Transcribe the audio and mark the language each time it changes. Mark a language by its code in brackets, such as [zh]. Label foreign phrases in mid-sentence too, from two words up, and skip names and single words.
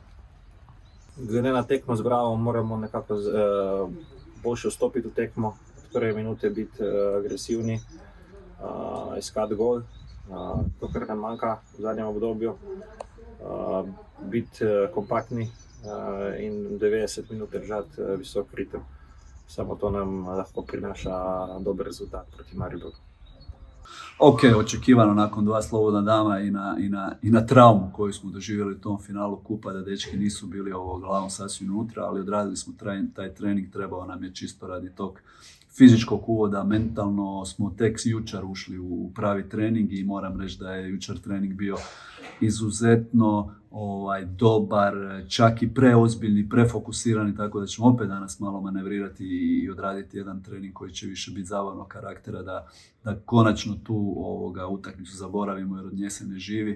[sl] Glede na tekmo z Bravom moramo nekako boljše vstopiti v tekmo, od prve minute biti agresivni, iskati gol, to kar nam manjka v zadnjem obdobju, biti kompaktni in 90 minut držati visok ritem. Samo to nam lahko prinaša dober rezultat proti Mariboru. Ok, [hr] očekivano nakon 2 slobodna dana i na traumu koju smo doživjeli u tom finalu kupa, da dečki nisu bili glavom sasvim unutra, ali odradili smo taj trening, trebao nam je čisto radi tog fizičkog uvoda. Mentalno smo tek jučer ušli u pravi trening i moram reći da je jučer trening bio izuzetno dobar, čak i preozbiljni, prefokusirani, tako da ćemo opet danas malo manevrirati i odraditi jedan trening koji će više biti zabavnog karaktera, da konačno tu utakmicu zaboravimo jer od nje se ne živi.